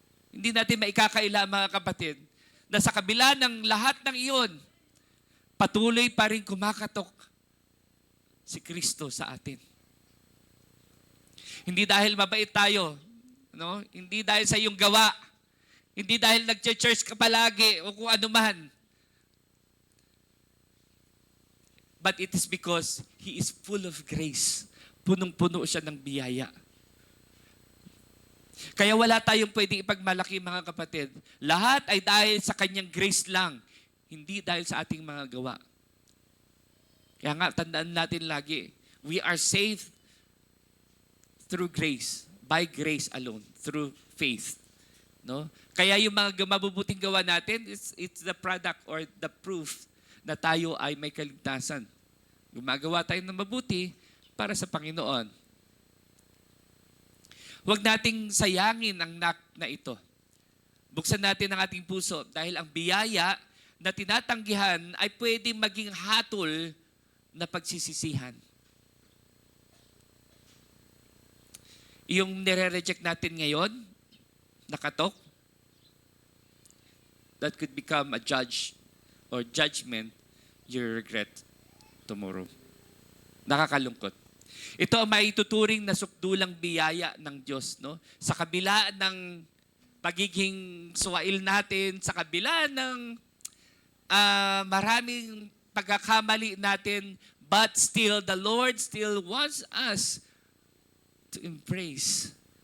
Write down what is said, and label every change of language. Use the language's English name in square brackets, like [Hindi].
[Filipino] Hindi natin maikakaila, mga kapatid, na sa kabila ng lahat ng iyon, patuloy pa rin kumakatok si Kristo sa atin. Hindi dahil mabait tayo, no? Hindi dahil sa iyong gawa, hindi dahil nag-church ka palagi o kung ano man. [English] But it is because He is full of grace. [Filipino] Punong-puno siya ng biyaya. Kaya wala tayong pwedeng ipagmalaki, mga kapatid. Lahat ay dahil sa Kanyang grace lang, hindi dahil sa ating mga gawa. Kaya nga, tandaan natin lagi, [English] we are saved through grace, by grace alone, through faith. [Filipino] No? Kaya yung mga mabubuting gawa natin, [English] it's the product or the proof [Filipino] na tayo ay may kaligtasan. Gumagawa tayo ng mabuti para sa Panginoon. Huwag nating sayangin ang knock na ito. Buksan natin ang ating puso dahil ang biyaya na tinatanggihan ay pwedeng maging hatol na pagsisisihan. Yung nire-reject natin ngayon, nakatok, [English] that could become a judge or judgment you regret tomorrow. [Filipino] Nakakalungkot. Ito ang maituturing na sukdulang biyaya ng Diyos. No? Sa kabila ng pagiging suwail natin, sa kabila ng maraming pagkakamali natin, [English] but still, the Lord still wants us to embrace.